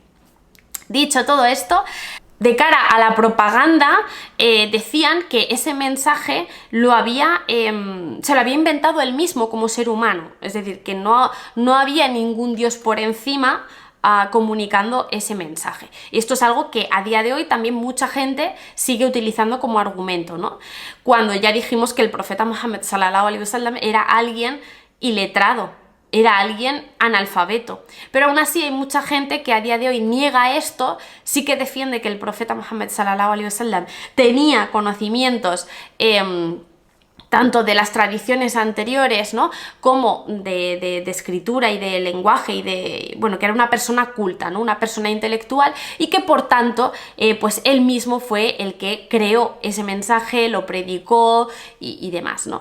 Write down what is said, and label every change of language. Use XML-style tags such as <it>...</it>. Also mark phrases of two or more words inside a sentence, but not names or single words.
<es>Dicho todo esto, de cara a la propaganda, decían que ese mensaje se lo había inventado él mismo como ser humano, es decir, que no había ningún dios por encima comunicando ese mensaje. Y esto es algo que a día de hoy también mucha gente sigue utilizando como argumento, ¿no? Cuando ya dijimos que el profeta Muhammad</es> <ar>صلى الله عليه وسلم</ar> <es>era alguien iletrado, era alguien analfabeto. Pero aún así hay mucha gente que a día de hoy niega esto, sí que defiende que el profeta Muhammad</es> <ar>صلى الله عليه وسلم</ar> <es>tenía conocimientos tanto de las tradiciones anteriores, ¿no? Como de escritura y de lenguaje y de, bueno, que era una persona culta, ¿no? Una persona intelectual y que por tanto, pues él mismo fue el que creó ese mensaje, lo predicó y demás, ¿no?</es>